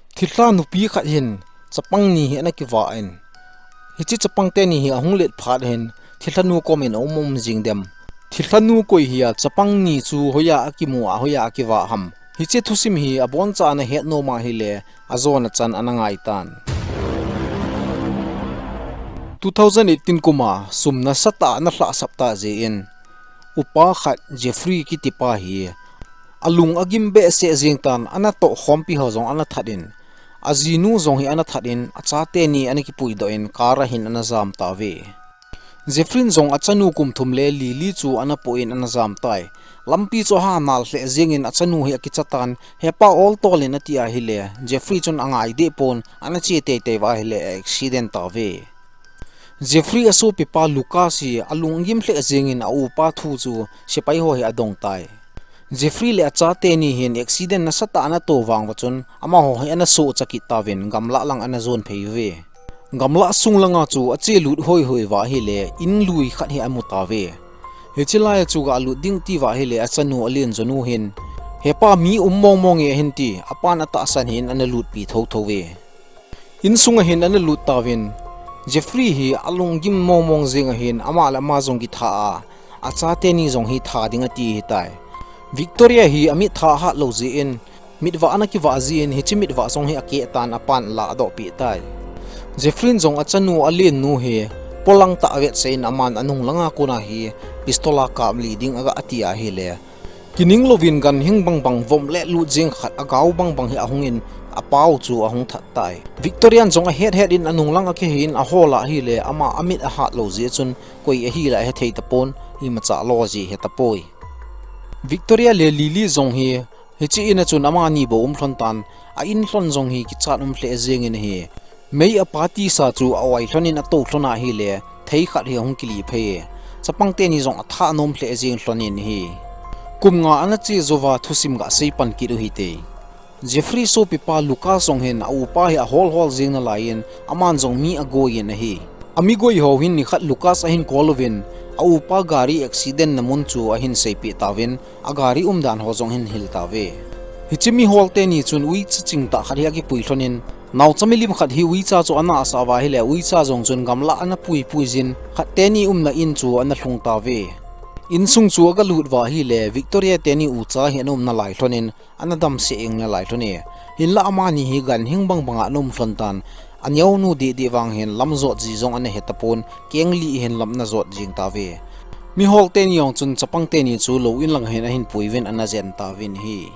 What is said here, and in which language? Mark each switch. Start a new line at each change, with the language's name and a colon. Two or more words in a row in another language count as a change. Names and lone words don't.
Thado Chin: Thillha nupi khat hin chapang ni hi ana kiwa in hi chi chapang te ni hi ahung let phat hin Thillha nu komen omom jingdem Thillha nu koi hi chapang ni chu hoya akimu a hoya akiwa ham hi che thusim hi abon cha na het no ma hi le azona chan anangai tan 2018 kuma sumna sata na hla sapta je in upa khat Jeffrey ki tipa hi alung agim be se jingtan ana to khompi ho jong ana thadin azinu zong hi ana thadin acha te ni ani ki pui do in kara hin ana zam ta ve Jeffrin zong achanu kum thum le li chu ana po in ana zam tai lampi cho ha nal hle jing in achanu hi akichatan hepa all tolin atia hi le Jeffrey chun angai de pon ana chi te wa hi le accident ta ve Jeffrey aso pipa Lucas hi alungim hle jing in au pa thu chu sipai ho hi adong tai Jeffrey le acha te ni hin accident na sata ana to wang wachun ama ho hi ana so chaki tawin gamla lang ana zone phei ve gamla sunglanga chu ache lut hoi wa hi le in lui khat hi amuta ve hechilaya chu ga lu ding ti wa hi le achanu alien jonu hin hepa mi mong e hin ti apan ata san hin ana lut pi tho ve in sunga hin ana lut tawin Jeffrey hi alungim mong zinga hin ama la ma zong gi tha acha te ni zong hi tha dinga ti hi tai Victoria hi amit tha ha lo ji in mitwa ana ki wa ji in hi chi mitwa song hi ake tan apan la do pi tai Jeffrin zong achanu alien nu he polang ta avet sein aman anung langa kuna hi pistola kam leading aga atia hi le kining lovin gan hing bang vom le lu jing khat agaw bang hi ahungin apau chu ahung that tai Victorian zong a head in anung langa ke hin a hola hi le ama amit a ha lo ji chun koi a hi la he thei tapon hi macha lo ji he tapoi Victoria le Lily zong hi hichi ina chun ama ni bo thon tan a in thon zong hi ki chat hle jeng in hi mei a party sa chu awai thonin a to thlona hi le thei khat hi hong kili phe chapang te ni zong a tha nom hle jeng thlonin hi kumnga ana chi jouva thusim ga sei pan ki ru hi te Jeffrey so pipa Lucas zong hen a upa hi a hol jeng na lain aman zong mi a go yin hi amigoi ho hin ni khat Lucas a hin kolovin a upa gari accident namun chu a hin sei pi tawin a gari dan ho zong hin hil tawe hichimi holte ni chun ui ching ta kharia ki pui thlonin naw chamilim khat hi ui cha chu ana asawa hi le ui cha zong chun gamla ana pui jin khat te ni na in chu ana thlung tawe in sung chu ga lut wa hi le Victoria te ni u cha hi na lai thlonin ana dam se eng na lai thlone hin la ama ni hi gan hing banga nom thlon tan anyau nu di wang hen lam zot ji zong ane hetapon kengli hen lam na zot jing tawe mi hol ten yong chun chapang te ni chu lo in lang hen a hin puiven ana zen tawin hi